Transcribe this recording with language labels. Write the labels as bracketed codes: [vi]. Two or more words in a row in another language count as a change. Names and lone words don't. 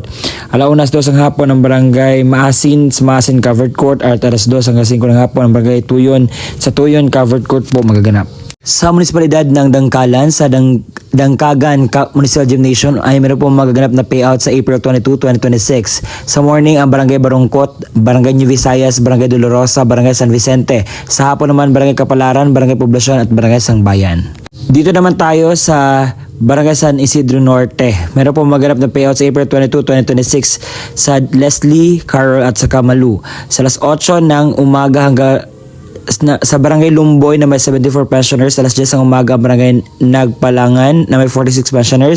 [tl] Alauna 2 ng hapon ang Barangay Maasin sa Maasin Covered Court at alas 2 hanggang 5 ng hapon ang Barangay Tuyon sa Tuyon Covered Court po magaganap. Sa munisipalidad ng Dangkalan sa Dangkagan Municipal Gymnasium ay meron po magaganap na payout sa April 22, 2026. Sa morning ang Barangay Barongkot, Barangay New Visayas, Barangay Dolorosa, Barangay San Vicente. Sa hapon naman Barangay Kapalaran, Barangay Poblasyon at Barangay Sangbayan. Dito naman tayo sa Barangay San Isidro Norte. Meron po magaganap na payout sa April 22, 2026 sa Leslie, Carol at sa Kamalu. Sa alas 8 ng umaga hanggang sa Barangay Lumboy na may 74 pensioners, alas 10 ang umaga ang Barangay Nagpalangan na may 46 pensioners.